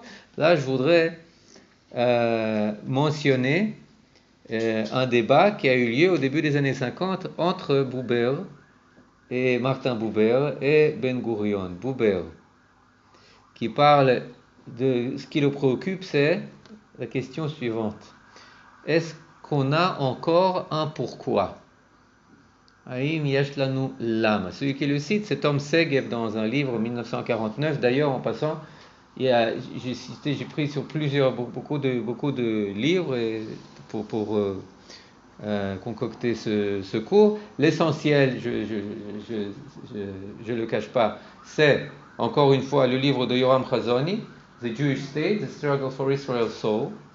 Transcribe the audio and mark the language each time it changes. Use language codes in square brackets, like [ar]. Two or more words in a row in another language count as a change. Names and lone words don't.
[fr] Là je voudrais mentionner un débat qui a eu lieu au début des années 50 entre Buber et Martin Buber et Ben Gurion. Buber, qui parle de ce qui le préoccupe, c'est la question suivante: est-ce qu'on a encore un pourquoi? [he] האם יש לנו למה. [fr] Celui qui le cite, c'est Tom Segev dans un livre 1949. D'ailleurs, en passant, j'ai pris sur beaucoup de livres et pour concocter ce cours. L'essentiel, je le cache pas, c'est encore une fois le livre de Yoram Chazoni, The Jewish State, The Struggle for Israel's Soul.